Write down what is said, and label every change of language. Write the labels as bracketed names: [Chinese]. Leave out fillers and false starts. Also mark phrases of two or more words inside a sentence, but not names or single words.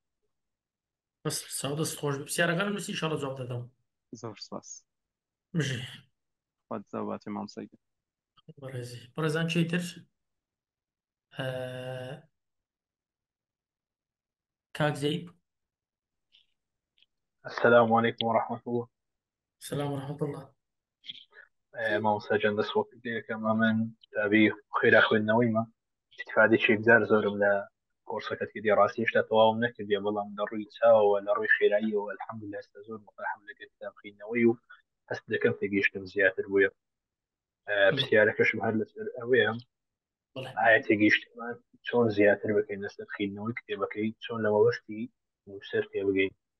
[Central Kurdish] بەس دەست خۆش پرسیارەکان نووسی ئینشاڵڵا جواب دەدەم زۆر سپاس بژێ خۆت زەواتێ مامۆستاگە بەڕێزان چیتر کاک زەید [Arabic] السلام عليكم ورحمة الله. سلام ورحمة الله. [Central Kurdish] مامۆستا جان دەست خۆ کردەکەم من تابی خێرا خوێندنەوەیمە استفادێکی بزار زۆرم لە کۆرسەکەت کردی ڕاستی هێشتا تەواوم نەکردی بەڵام لە ڕووی چاوەوە لە ڕووی خێراییەوە الحەمدولله ئێستا زۆر متەحەم لە کتاب خوێندنەوەی و هەست دەکەم تێگەیشتن زیاتر بووە پرسیارەکەشم هەر لەسەر ئەوەیە ئایا تێگەیشتمان چۆن زیاتر بکەین لەسەر خوێندنەوەی کتێبەکەی چۆن لەمە وەشتی نووسەر پێ بگەین